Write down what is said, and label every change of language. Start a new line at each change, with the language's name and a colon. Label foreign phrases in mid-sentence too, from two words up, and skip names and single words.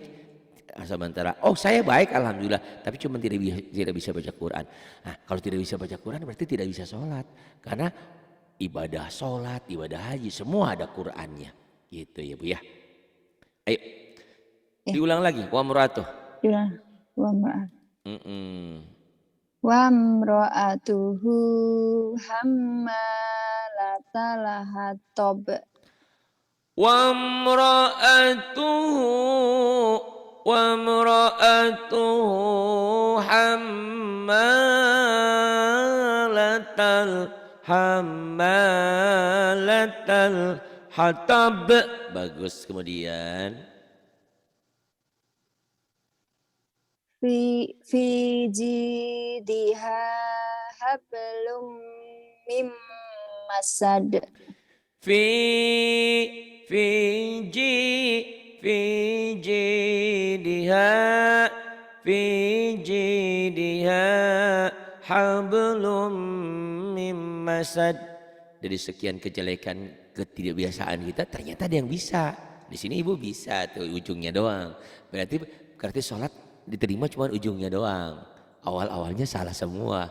Indonesian: Sementara saya baik alhamdulillah, tapi cuma tidak bisa baca Quran. Nah kalau tidak bisa baca Quran berarti tidak bisa sholat. Karena ibadah sholat, ibadah haji semua ada Qurannya. Gitu ya Bu ya. Ayo diulang lagi wamra'atuh.
Arabic: وامرأته. و امرأته حمالة الحطب. و امرأته حمالة الحطب.
Indonesian: Bagus. Kemudian
Arabic: في جيدها حبل من مسد. في في جي في جيدها في جيدها حبل من مسد.
Indonesian: Dari sekian kejelekan ketidakbiasaan kita ternyata ada yang bisa. Di sini ibu bisa tuh ujungnya doang. Berarti sholat diterima cuma ujungnya doang. Awal-awalnya salah semua.